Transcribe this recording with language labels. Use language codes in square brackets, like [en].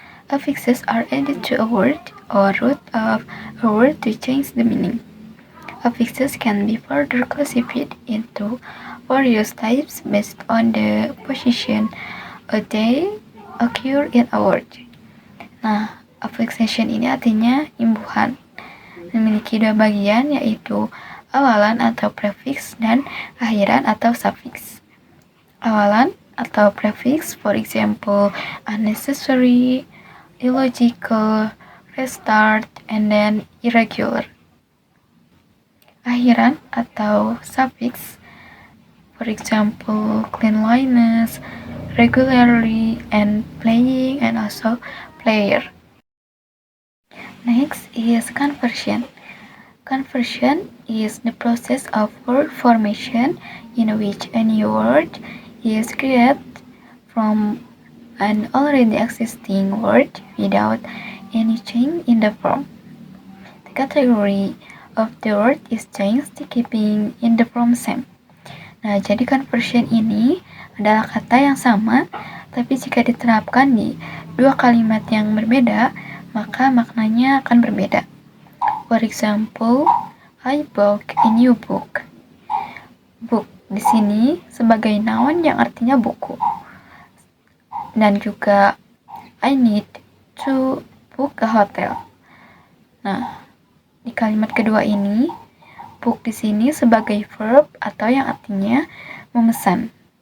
[en] Affixes are added to a word or root of a word to change the meaning. Affixes can be further classified into various types based on the position they occur in a word. [id] Nah, affixation ini artinya imbuhan. Memiliki dua bagian, yaitu awalan atau prefix dan akhiran atau suffix. Awalan atau [en] prefix, for example, unnecessary, illogical, restart, and then irregular. [id] Akhiran atau [en] suffix, for example, cleanliness, regularly, and playing, and also player. Next is conversion. Conversion is the process of word formation in which a new word is created from an already existing word without any change in the form. The category of the word is changed, keeping in the form same. [id] Nah, jadi conversion ini adalah kata yang sama, tapi jika diterapkan di dua kalimat yang berbeda, maka maknanya akan berbeda. [en] For example, I bought a new book. [id] Book di sini sebagai noun yang artinya buku. Dan juga [en] I need to book a hotel. [id] Nah, di kalimat kedua ini, book di sini sebagai verb atau yang artinya memesan.